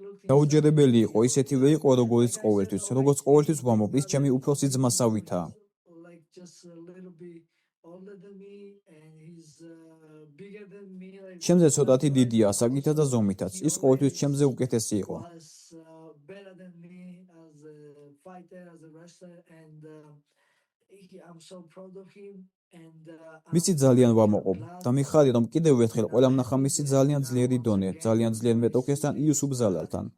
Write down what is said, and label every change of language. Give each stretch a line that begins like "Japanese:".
Georgian: დაუჯერებელი იყო, ისეთივე იყო, როგორც ყოველთვის. როგორც ყოველთვის ვამბობ, ის ჩემი უფროსი ძმასავითაა.
English: Like just a little bit older than me, and he's bigger than me. Like
Georgian: ჩემზე ცოტათი დიდია, ასაკითაც და ზომითაც. ის ყოველთვის ჩემზე უკეთესი იყო.
English: was better than me as a fighter, as a wrestler, and I'm so proud of him. And
Georgian: მისი ძალიან ვამოყობ და მიხარი რომ კიდევ ერთხელ ყველამ ნახა მისი ძალიან ძლიერი დონე, ძალიან ძლიერ მეტოქესთან იუსუფ ზალალთან.